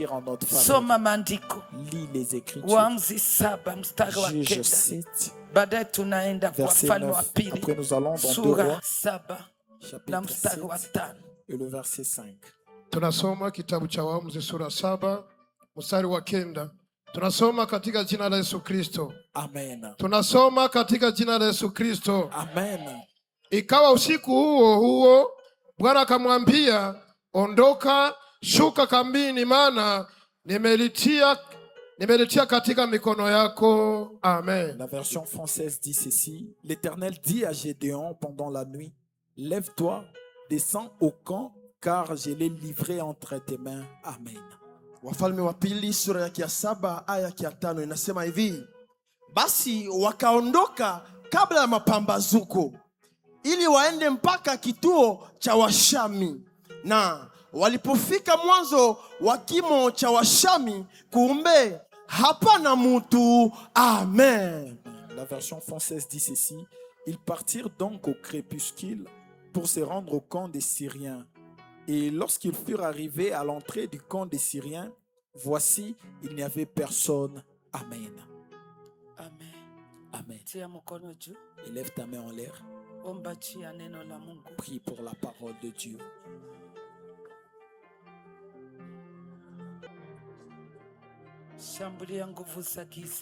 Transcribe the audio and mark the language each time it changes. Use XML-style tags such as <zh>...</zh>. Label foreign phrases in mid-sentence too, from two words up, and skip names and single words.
<fr>en notre</fr> <sw>Soma</sw> <fr>faveur.</fr> <sw>maandiko.</sw> <fr>Lis les Écritures.</fr> <sw>Waamuzi 7 mstari wa</sw> <fr>Juge 9. 7,</fr> <sw>Baadaye tunaenda kwa</sw> <fr>verset</fr> <sw>Wafalme wa 9. Pili</sw> <fr>Après nous allons dans 2</fr> <sw>sura</sw> <fr>Rois,</fr> <sw>7 na</sw> <fr>chapitre</fr> <sw>mstari wa 7 5.</sw> <fr>et le verset 5.</fr> <sw>Tunasoma kitabu cha Waamuzi sura 7 mstari wa 9. Tunasoma katika jina la Yesu Kristo. Amen. Tunasoma katika jina la Yesu Kristo. Amen. Ikawa usiku huo huo Bwana akamwambia, ondoka, shuka kambini, maana nimelitia katika mikono yako. Amen.</sw> <fr>La version française dit ceci. L'Éternel dit à Gédéon pendant la nuit, lève-toi, descends au camp, car je l'ai livré entre tes mains. Amen.</fr> <sw>Wafalme wa Pili sura ya 7 aya ya 5 inasema hivi: basi wakaondoka kabla ya mapambazuko ili waende mpaka kituo cha Washami, na walipofika mwanzo wa kimo cha Washami, kumbe hapana mutu. Amen.</sw> <fr>La version française dit ceci. Ils partirent donc au crépuscule pour se rendre au camp des Syriens. Et lorsqu'ils furent arrivés à l'entrée du camp des Syriens, voici, il n'y avait personne. Amen. Amen. Amen.</fr> <sw>Tia mkono juu.</sw> <fr>Élève ta main en l'air.</fr> <sw>Omba juu ya neno la Mungu.</sw> <fr>Prie pour la parole de Dieu.</fr> <sw>Shambulia nguvu za giza.</sw>